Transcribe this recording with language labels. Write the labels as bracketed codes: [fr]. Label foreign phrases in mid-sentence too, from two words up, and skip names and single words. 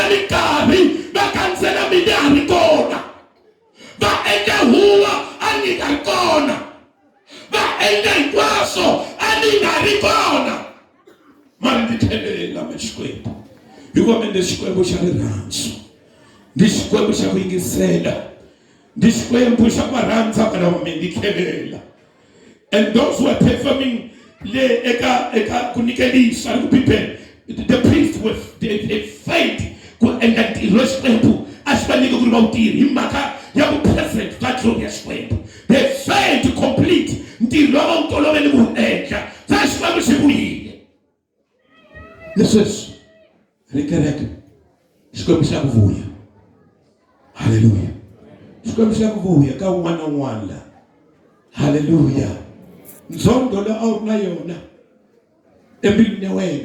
[ts] minkarhi va kandzela mina a ri kona va endla huwa a ni nga ri kona va endla hinkwaswo a ni nga ri kona mari ni tlhelela me xikwembu hikuva mende xikwembu xa rirhandzu ndi xikwembu xa ku yingisela ndi xikwembu xa ku va rhandza vana va mina ni tlhelela [en] and those who are performing [ts] le eka ku nikelisa ku bibele [en] the priest with the faith [ts] ku endla ntirho xikwembu a xi va nyike ku ri va wu tirhi hi mhaka ya ku present ka glory ya xikwembu [en] the faith to complete [ts] ntirho lowu va wu tolovele ku wu endla sa xikwembu xi vuyile lesweswi ri kereke xikwembu xa ku vuya haleluya xikwembu xa ku vuya ka un'wana na un'wana la haleluya nzondo leyi a wu ri na yona embilwini ya wena